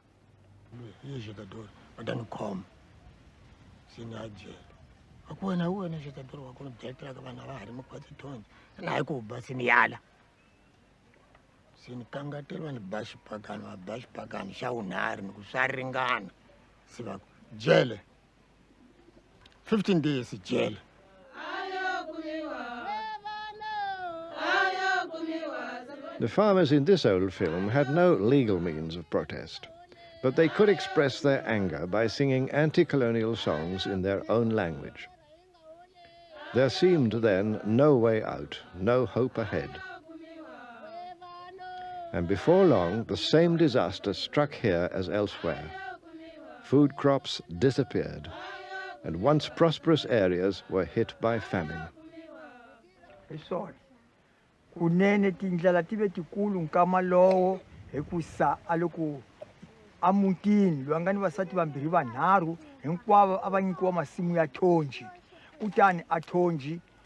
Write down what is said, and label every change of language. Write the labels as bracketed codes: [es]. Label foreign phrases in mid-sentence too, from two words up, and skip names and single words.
[ts] hi xitadori va ta ni khoma se ni ya jele a ku wena xitadori wa ku ni byetelaka vanhu va ha ri makwati thonji na hi ku ba se ni yala se ni kangateliwa ni ba xipakani va ba xipakani xa wunharhu ni ku swa ringana se va jele 15 days jele. [en] The farmers in this old film had no legal means of protest, but they could express their anger by singing anti-colonial songs in their own language. There seemed then no way out, no hope ahead. And before long, the same disaster struck here as elsewhere. Food crops disappeared, and once prosperous areas were hit by famine. [ts] Kunene tindlela tive tikulu nkama lowo hi ku sa aloko amutini lwangani vasati vambirhi vanharhu hinkwavo a va nyikiwa masimu ya thonji kutani a thonji